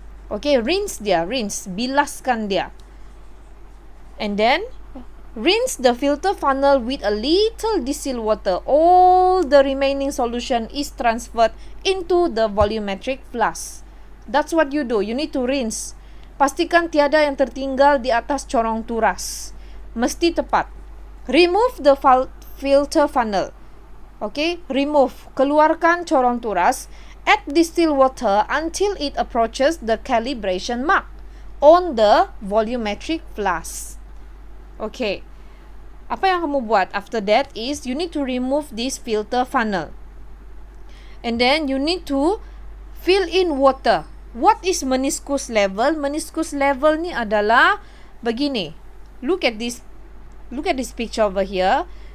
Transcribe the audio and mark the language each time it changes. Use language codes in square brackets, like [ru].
[ms] Okay, rinse dia, bilaskan dia. [en] And then rinse the filter funnel with a little distilled water. All the remaining solution is transferred into the volumetric flask. That's what you do. You need to rinse. [ms] Pastikan tiada yang tertinggal di atas corong turas. Mesti tepat. [en] Remove the filter funnel. Okay, remove. [ms] Keluarkan corong turas. [en] Add distilled water until it approaches the calibration mark on the volumetric flask. Okay. [ms] Apa yang kamu buat [en] after that is you need to remove this filter funnel. And then you need to fill in water. What is meniscus level? [ms] Meniscus level ni adalah begini. [en] Look at this picture over here.